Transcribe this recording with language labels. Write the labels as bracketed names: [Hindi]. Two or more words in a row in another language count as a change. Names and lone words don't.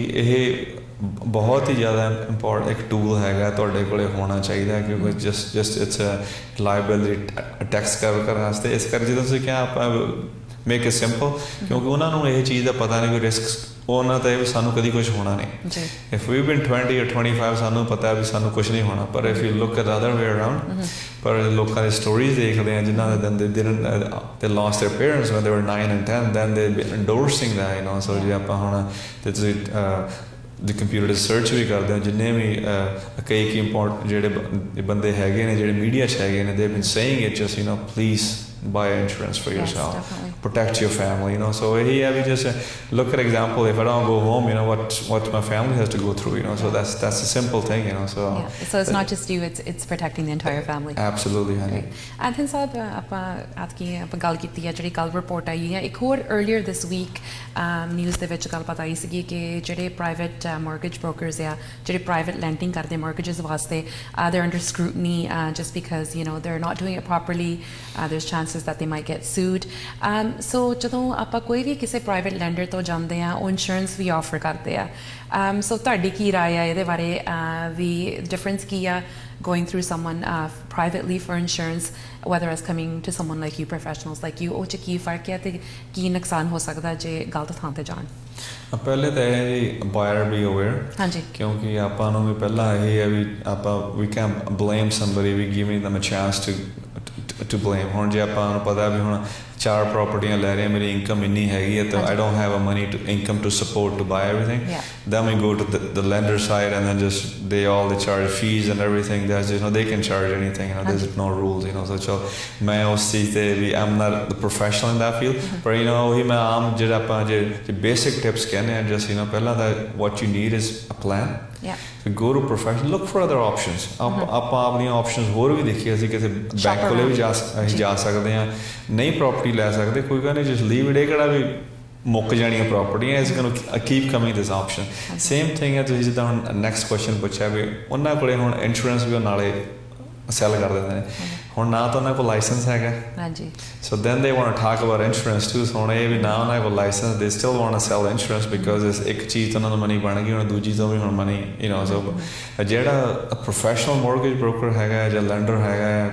[Punjabi] ਇਹ ਬਹੁਤ ਹੀ ਜ਼ਿਆਦਾ ਇੰਪੋਰਟੈਂਟ ਇੱਕ ਟੂਲ ਹੈਗਾ ਤੁਹਾਡੇ ਕੋਲੇ ਹੋਣਾ ਚਾਹੀਦਾ ਕਿਉਂਕਿ [English] just it's a liability tax cover [Punjabi] ਕਰਨ ਵਾਸਤੇ ਇਸ ਕਰਕੇ ਜਦੋਂ ਤੁਸੀਂ ਕਿਹਾ ਆਪਾਂ [English] make it simple [Punjabi] ਕਿਉਂਕਿ ਉਹਨਾਂ ਨੂੰ ਇਹ ਚੀਜ਼ ਦਾ ਪਤਾ ਨਹੀਂ ਵੀ ਰਿਸਕ ਉਹਨਾਂ ਤਾਂ ਇਹ ਵੀ ਸਾਨੂੰ ਕਦੀ ਕੁਝ ਹੋਣਾ ਨਹੀਂ [English] if we been 20 or 25 [Punjabi] ਸਾਨੂੰ ਪਤਾ ਵੀ ਸਾਨੂੰ ਕੁਝ ਨਹੀਂ ਹੋਣਾ ਪਰ [English] if you look at other way around [Punjabi] ਪਰ ਲੋਕਾਂ ਦੀ ਸਟੋਰੀਜ਼ ਦੇਖਦੇ ਆ ਜਿਨ੍ਹਾਂ ਦੇ [English] they lost their parents when they were 9 and 10 then they've been endorsing that you know so [Punjabi] ਜੇ ਆਪਾਂ ਹੁਣ ਤੇ ਤੁਸੀਂ ਦੀ ਕੰਪਿਊਟਰ ਦੇ ਸਰਚ ਵੀ ਕਰਦੇ ਹੋ ਜਿੰਨੇ ਵੀ ਕਈ ਇੰਪੋਰਟੈਂਟ ਜਿਹੜੇ ਬੰਦੇ ਹੈਗੇ ਨੇ ਜਿਹੜੇ ਮੀਡੀਆ 'ਚ ਹੈਗੇ ਨੇ [English] they've been saying it just you know please buy insurance for yourself protect your family you know so yeah we just look at example if I don't go home you know what my family has to go through you know so that's a simple thing you know so so it's not just you it's protecting the entire family absolutely ਹਾਂਜੀ [Punjabi] ਐਂਥਨ ਸਾਹਿਬ ਆਪਾਂ ਗੱਲ ਕੀਤੀ ਹੈ ਜਿਹੜੀ ਕੱਲ ਰਿਪੋਰਟ ਆਈ ਹੈ ਇੱਕ ਹੋਰ [English] earlier this week [Punjabi] ਨਿਊਜ਼ ਦੇ ਵਿੱਚ ਗੱਲ ਪਤਾ ਆਈ ਸੀਗੀ ਕਿ ਜਿਹੜੇ ਪ੍ਰਾਈਵੇਟ [English] mortgage brokers [Punjabi] ਆ ਜਿਹੜੇ [English] private lending [Punjabi] ਕਰਦੇ mortgages ਵਾਸਤੇ [English] they're under scrutiny just because you know they're not doing it properly there's chances that they might get sued so [Punjabi] ਜਦੋਂ ਆਪਾਂ ਕੋਈ ਵੀ ਕਿਸੇ [English] private lender [Punjabi] ਤੋਂ ਜਾਂਦੇ ਆ ਉਹ ਇੰਸ਼ੋਰੈਂਸ ਵੀ ਆਫਰ ਕਰਦੇ ਆ ਸੋ ਤੁਹਾਡੀ ਕੀ ਰਾਏ ਆ ਇਹਦੇ ਬਾਰੇ ਵੀ ਡਿਫਰੈਂਸ ਕੀ ਆ [English] going through someone privately for insurance whether as coming to someone like you professionals like you [Punjabi] ਉਹ 'ਚ ਕੀ ਫਰਕ ਹੈ ਤੇ ਕੀ ਨੁਕਸਾਨ ਹੋ ਸਕਦਾ ਜੇ ਗਲਤ ਥਾਂ ਤੇ ਜਾਣ ਪਹਿਲੇ ਤਾਂ ਇਹ ਜੀ [English] buyer be aware [Punjabi] ਹਾਂਜੀ ਕਿਉਂਕਿ ਆਪਾਂ ਨੂੰ ਵੀ ਪਹਿਲਾਂ ਇਹ ਹੈ ਵੀ ਆਪਾਂ ਵੀ [English] can blame somebody we giving them a chance to blame [Punjabi] ਹੁਣ ਜੇ ਆਪਾਂ ਨੂੰ ਪਤਾ ਵੀ ਹੁਣ 4 ਪ੍ਰਾਪਰਟੀਆਂ ਲੈ ਰਹੇ ਮੇਰੀ ਇਨਕਮ ਇੰਨੀ ਹੈਗੀ ਹੈ ਤਾਂ [English] I don't have a money to income to support to buy everything then we go to the lender side and then just they charge fees and everything there's you know they can charge anything you know there's no rules you know so [Punjabi] ਮੈਂ ਉਸ ਚੀਜ਼ ਤੇ ਵੀ [English] I'm not the professional in that field but you know [Punjabi] ਹੀ ਮੈਂ ਆਮ ਜਿਹੜਾ ਆਪਾਂ ਜੇ [English] basic tips [Punjabi] ਕਹਿੰਦੇ ਆ [English] just you know [Punjabi] ਪਹਿਲਾਂ ਤਾਂ [English] what you need is a plan go to professional look for other options [Punjabi] ਆਪਾਂ ਆਪਣੀਆਂ options ਹੋਰ ਵੀ ਦੇਖੀਏ ਅਸੀਂ ਕਿਸੇ ਬੈਂਕ ਕੋਲੇ ਵੀ ਜਾ ਸਕਦੇ ਹਾਂ ਨਹੀਂ ਪ੍ਰਾਪਰਟੀ ਲੈ ਸਕਦੇ ਕੋਈ ਗੱਲ ਨਹੀਂ [English] just leave it [Punjabi] ਇਹ ਕਿਹੜਾ ਵੀ ਮੁੱਕ ਜਾਣੀਆਂ ਪ੍ਰਾਪਰਟੀਆਂ ਇਸ ਨੂੰ [English] keep coming this option same thing [Punjabi] ਹੈ ਤੁਸੀਂ ਜਿੱਦਾਂ ਹੁਣ [English] next question [Punjabi] ਪੁੱਛਿਆ ਵੀ ਉਹਨਾਂ ਕੋਲੇ ਹੁਣ ਇੰਸ਼ੋਰੈਂਸ ਵੀ ਉਹ ਨਾਲੇ ਸੈਲ ਕਰ ਦਿੰਦੇ ਨੇ ਹੁਣ ਨਾ ਤਾਂ ਉਹਨਾਂ ਕੋਲ ਲਾਇਸੈਂਸ ਹੈਗਾ ਹਾਂਜੀ [English] so then they want to talk about insurance to [Punjabi] ਹੁਣ ਇਹ ਵੀ ਨਾ ਉਹਨਾਂ ਕੋਲ ਲਾਇਸੈਂਸ [English] they still want to sell insurance because [Punjabi] ਇਸ ਇੱਕ ਚੀਜ਼ ਤੋਂ ਉਹਨਾਂ ਨੂੰ ਮਨੀ ਬਣ ਗਈ ਹੁਣ ਦੂਜੀ ਤੋਂ ਵੀ ਹੁਣ [English] money you know so [Punjabi] ਜਿਹੜਾ [English] professional mortgage broker [Punjabi] ਹੈਗਾ ਜਾਂ ਲੈਂਡਰ ਹੈਗਾ